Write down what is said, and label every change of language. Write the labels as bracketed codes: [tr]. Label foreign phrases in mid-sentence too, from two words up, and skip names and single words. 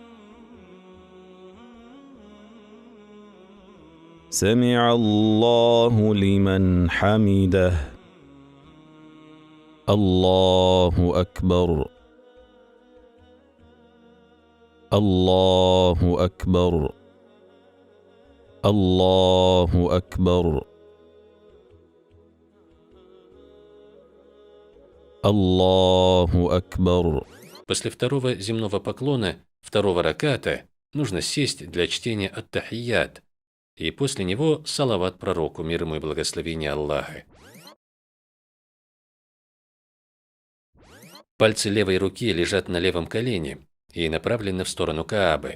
[ar] سمع الله لمن حمده الله أكبر الله أكبر الله أكبر الله أكبر. [ru] После второго земного поклона, второго раката, нужно сесть для чтения ат-тахият, и после него салават пророку, мир ему и благословение Аллаха. Пальцы левой руки лежат на левом колене и направлены в сторону Каабы.